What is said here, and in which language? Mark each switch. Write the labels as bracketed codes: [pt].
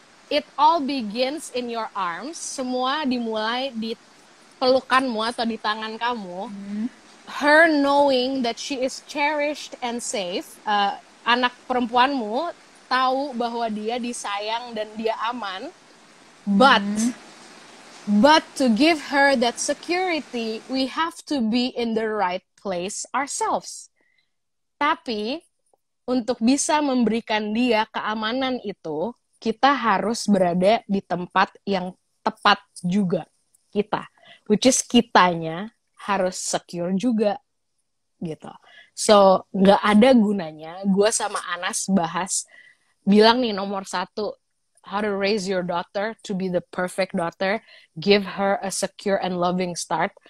[en] It all begins in your arms. [id] Semua dimulai di pelukanmu atau di tangan kamu. [en] Her knowing that she is cherished and safe. [id] Anak perempuanmu tahu bahwa dia disayang dan dia aman. [en] But to give her that security, we have to be in the right place ourselves. [id] Tapi untuk bisa memberikan dia keamanan itu, kita harus berada di tempat yang tepat juga kita. [en] Which is [id] kitanya harus secure juga gitu. [en] So, [id] nggak ada gunanya gue sama Anas bilang nih nomor satu, [en] how to raise your daughter to be the perfect daughter, give her a secure and loving start.